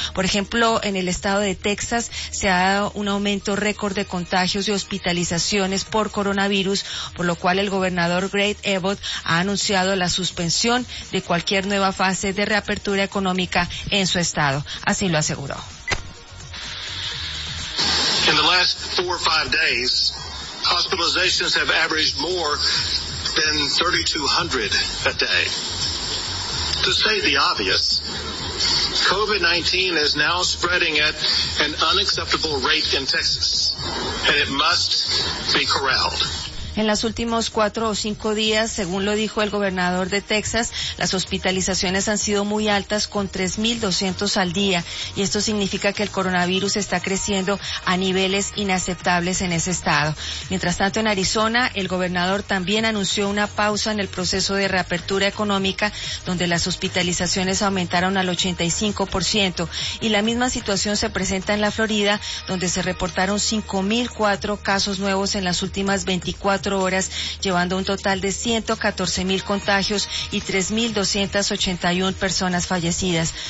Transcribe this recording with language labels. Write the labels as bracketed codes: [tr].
[es] Por ejemplo, en el estado de Texas se ha dado un aumento récord de contagios y hospitalizaciones por coronavirus, por lo cual el gobernador Greg Abbott ha anunciado la suspensión de cualquier nueva fase de reapertura económica en su estado. Así lo aseguró. [en] In the last 4 or 5 days, hospitalizations have averaged more than 3,200 a day. To state the obvious, COVID-19 is now spreading at an unacceptable rate in Texas, and it must be corralled. [es] En los últimos 4 o 5 días, según lo dijo el gobernador de Texas, las hospitalizaciones han sido muy altas, con 3,200 al día, y esto significa que el coronavirus está creciendo a niveles inaceptables en ese estado. Mientras tanto, en Arizona, el gobernador también anunció una pausa en el proceso de reapertura económica, donde las hospitalizaciones aumentaron al 85%, y la misma situación se presenta en la Florida, donde se reportaron 5,004 casos nuevos en las últimas 24 horas, llevando un total de 114,000 contagios y 3,281 personas fallecidas.